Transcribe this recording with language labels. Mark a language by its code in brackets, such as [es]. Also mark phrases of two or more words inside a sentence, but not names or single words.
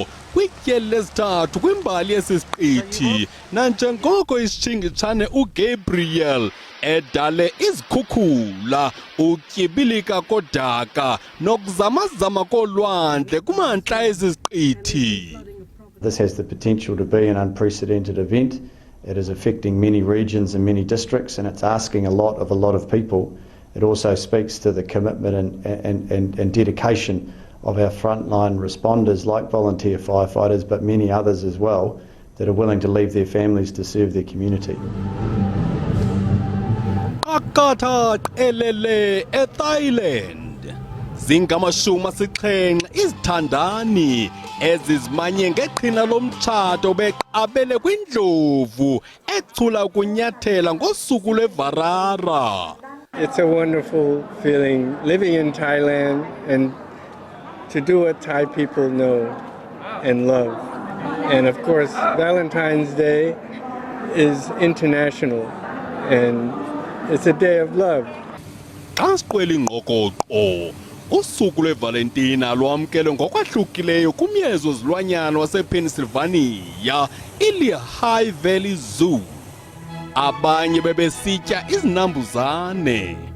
[xh] kwityeli lesithathu kwimbali yesisiqithi nanjengoko isitshingitshane uGabriel edale izikhukhula ukyibilika kodaka nokuzamazama kolwandle kumantla esisiqithi. [en] This has the potential to be an unprecedented event. It is affecting many regions and many districts, and it's asking a lot of people. It also speaks to the commitment and dedication of our frontline responders like volunteer firefighters, but many others as well, that are willing to leave their families to serve their community. [xh] Akatha elele eThailand. Zingamashumi asixhenxe izithandani ezizimanye ngeqhina lomtshato beqabele kwindlovu ecula ukunyathela ngosuku lweVarara. [en] It's a wonderful feeling living in Thailand and to do what Thai people know and love. And of course, Valentine's Day is international and it's a day of love. [xh] Asiqwela ingqokoqo usuku lweValentina lwamkelwe ngokwahlukileyo kumyezo zilwanyana wasePennsylvania iLehigh Valley Zoo. Abanye bebesitya izinambuzane.